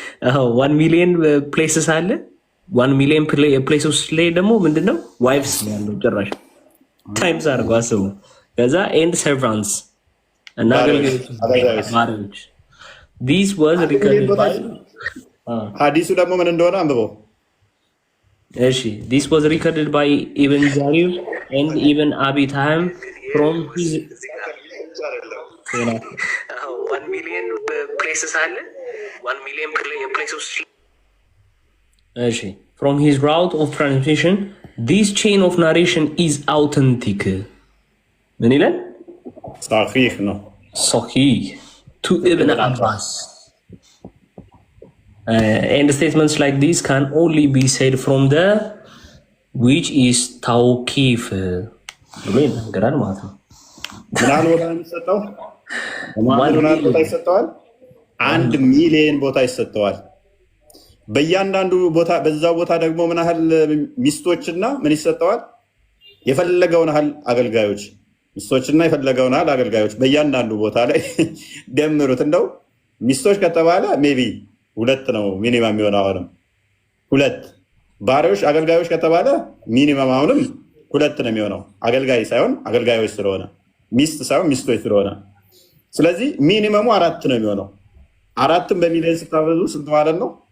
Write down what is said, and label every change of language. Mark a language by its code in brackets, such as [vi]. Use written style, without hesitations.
[am] 1,000,000 ፕሌስስ አለ። 1,000,000 ፕሌስስ ላይ ደግሞ ምንድነው ዋይፍስ ያለው ጭራሽ ታይምስ አድርጎ አስቡ። ከዛ ኤንድ ሰርቫንትስ እና አገልጋዮች [en] this was recorded by [am] ሐዲሱ ደግሞ ምን እንደሆነ አንብበው። [en] እሺ this was recorded by Ibn Jarir and Ibn Abi Tahm from his 1,000,000 places አለ እሺ from his route of transmission this chain of narration is authentic [am] ምን ይላል? صحيح ነው [en] صحيح to Ibn Abbas and statements like these can only be said from the which is tawqif [am] ብሎ ይናገራል ማለት ነው። ምናል ቦታ የሚሰጠው ምናል ቦታ ይሰጠዋል 1 ሚሊዮን ቦታ ይሰጠዋል። በእያንዳንዱ ቦታ በዛው ቦታ ደግሞ ምን ያህል ሚስቶችና ምን ይሰጠዋል? የፈለገውን ያህል አገልጋዮች ሚስቶችና የፈለገውን ያህል አገልጋዮች በእያንዳንዱ ቦታ ላይ ደምሩት። እንደው ሚስቶች ከተባለ ሜቢ 2 ነው ሚኒመም የሚሆነው። አሁንም 2 ባሪያዎች አገልጋዮች ከተባለ ሚኒመም አሁንም 2 ነው የሚሆነው። አገልጋይ ሳይሆን አገልጋዮች ስለሆነ ሚስት ሳይሆን ሚስቶች ስለሆነ ስለዚህ ሚኒመሙ 4 ነው የሚሆነው። 4ም በሚሊዮን ስታበዙ ስንት ማለት ነው?